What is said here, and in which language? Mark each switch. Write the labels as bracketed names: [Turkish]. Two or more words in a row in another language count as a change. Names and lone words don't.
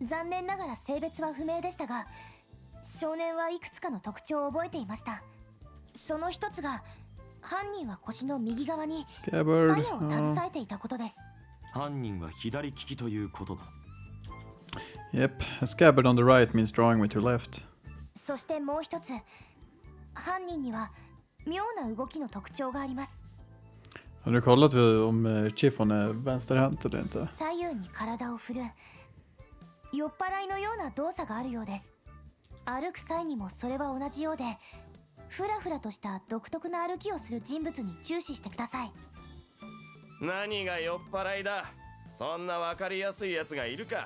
[Japanese] 残念ながら性別は不明でしたが、少年はいくつかの特徴を覚えていました。その一つが犯人は腰の右側に鞘 [English] Scabbard. [Japanese] を携えていたことです。犯人は左利きということだ。 [English] Yep, a scabbard on the right means drawing with your left. [Japanese] そしてもう一つ、犯人には妙な動きの特徴があります。 [Swedish] Har du kollat om Chiffon är vänsterhänt eller inte? [Japanese] 左右に体を振る酔っ払いのような動作があるようです。歩く際にもそれは同じようで、ふらふらとした独特な歩きをする人物に注視してください。何が酔っ払いだ。そんなわかりやすいやつがいるか。